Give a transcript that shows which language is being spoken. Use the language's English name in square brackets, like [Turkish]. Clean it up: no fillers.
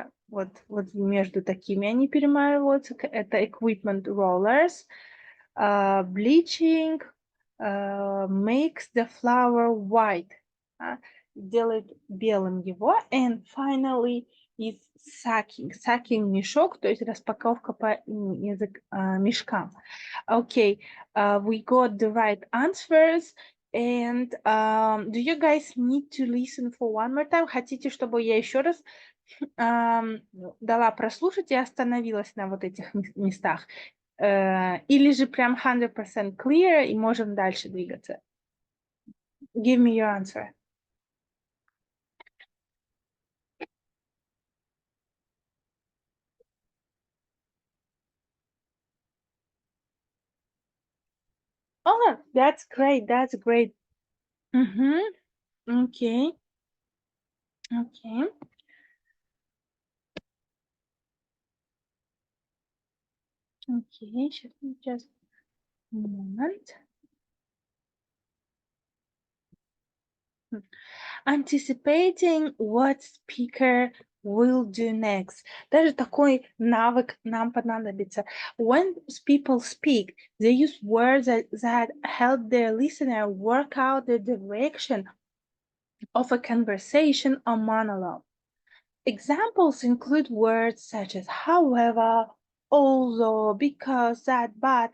[Russian] Вот между такими они перемалываются. [English] Это equipment rollers. Bleaching makes the flour white. [Russian] Делает белым его. [English] And finally is sacking. [Russian] Sacking мешок, то есть распаковка по мешкам. [English] Okay, we got the right answers. And do you guys need to listen for one more time? [Russian] Хотите, чтобы я еще раз дала прослушать и остановилась на вот этих местах? Или же прям 100% clear и можем дальше двигаться? [English] Give me your answer. Oh, that's great. That's great. Okay. Okay. Okay. Just a moment. Anticipating what speaker will do next. [Russian] Даже такой навык нам понадобится. [English] When people speak, they use words that help their listener work out the direction of a conversation or monologue. Examples include words such as however, although, because, that, but.